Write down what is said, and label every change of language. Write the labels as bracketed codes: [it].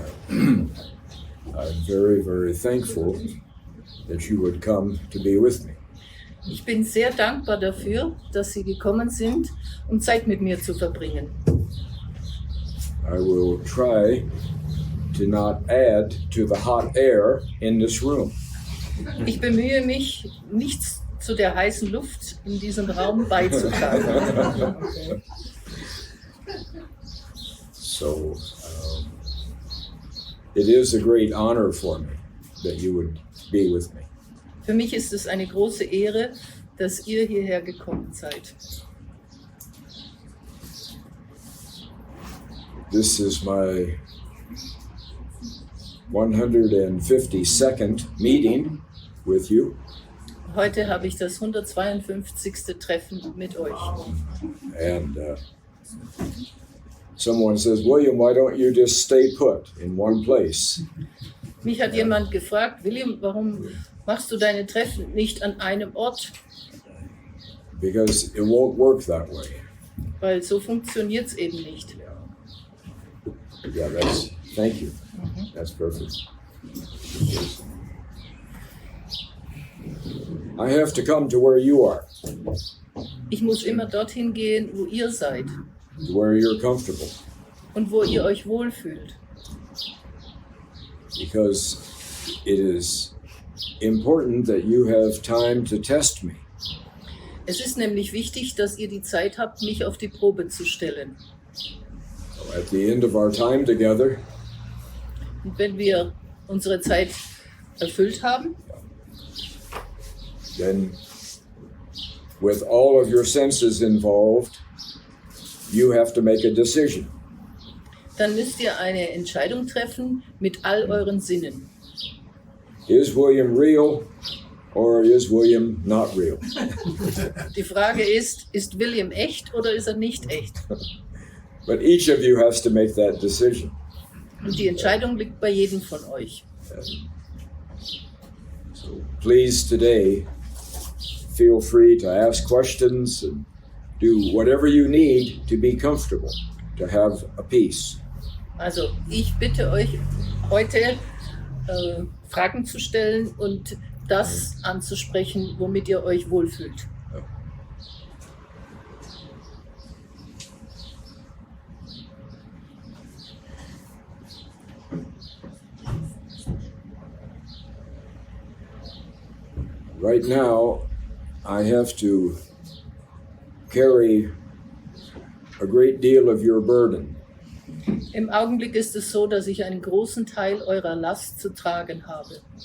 [en] I'm very, very thankful that you would come to be with me. [de] Ich bin sehr dankbar dafür, dass Sie gekommen sind, um Zeit mit mir zu verbringen. [en] I will try to not add to the hot air in this room. [de] Ich bemühe mich, nichts zu der heißen Luft in diesem Raum beizutragen. [en] So, it is a great honor for me that you would be with me. [de] Für mich ist es eine große Ehre, dass ihr hierher gekommen seid. [en] This is my 152nd meeting with you. [de] Heute habe ich das 152. Treffen mit euch. [en] And someone says, William, why don't you just stay put in one place? [de] Mich hat jemand gefragt, William, warum machst du deine Treffen nicht an einem Ort? [en] Because it won't work that way. [de] Weil so funktioniert es eben nicht. [en] Yeah, thank you. That's perfect. I have to come to where you are, [de] Ich muss immer dorthin gehen, wo ihr seid [en] where you're comfortable, [de] und wo ihr euch wohlfühlt. [en] because it is important that you have time to test me. [de] Es ist nämlich wichtig, dass ihr die Zeit habt, mich auf die Probe zu stellen. [en] So at the end of our time together, [de] Und wenn wir unsere Zeit erfüllt haben, [en] then with all of your senses involved, you have to make a decision. [de] dann müsst ihr eine Entscheidung treffen mit all euren Sinnen. [en] Is William real or is William not real? [de] Die Frage ist William echt oder ist er nicht echt? [en] But each of you has to make that decision. [de] Und die Entscheidung liegt bei jedem von euch. [en] So please today feel free to ask questions and do whatever you need to be comfortable, to have a peace. [de] Also ich bitte euch heute Fragen zu stellen und das anzusprechen, womit ihr euch wohlfühlt. [en] Right now, I have to carry a great deal of your burden. [de] Im Augenblick ist es so, dass ich einen großen Teil eurer Last zu tragen habe.